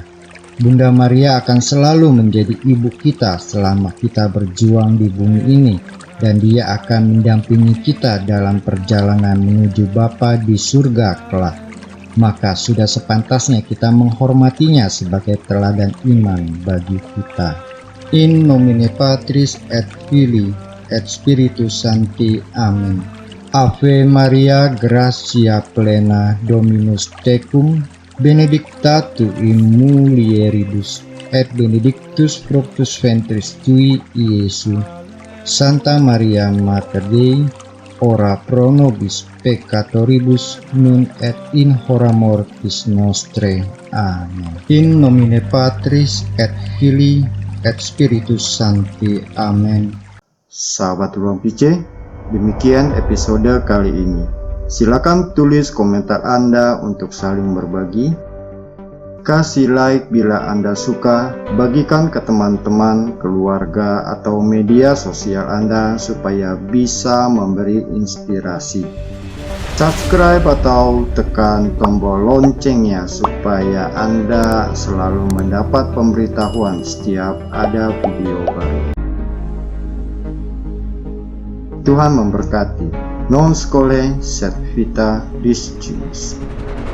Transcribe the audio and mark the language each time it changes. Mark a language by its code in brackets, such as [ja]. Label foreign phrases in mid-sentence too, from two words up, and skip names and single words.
[id] Bunda Maria akan selalu menjadi ibu kita selama kita berjuang di bumi ini, dan dia akan mendampingi kita dalam perjalanan menuju Bapa di surga kelak. Maka sudah sepantasnya kita menghormatinya sebagai teladan iman bagi kita. [la] In nomine Patris et Filii et Spiritus Sancti. [id] Amin. [la] Ave Maria, gratia plena, Dominus tecum, benedicta tu in mulieribus, et benedictus fructus ventris tui, Iesus. Santa Maria Mater Dei, ora pro nobis peccatoribus, nun et in hora mortis nostrae. Amen. In nomine Patris et Filii et Spiritus Sancti. Amen. [id] Sahabat Ruang PC, demikian episode kali ini. Silakan tulis komentar Anda untuk saling berbagi. Kasih like bila Anda suka, bagikan ke teman-teman, keluarga, atau media sosial Anda supaya bisa memberi inspirasi. Subscribe atau tekan tombol loncengnya supaya Anda selalu mendapat pemberitahuan setiap ada video baru. Tuhan memberkati. [la] Non scole sed vita discimus.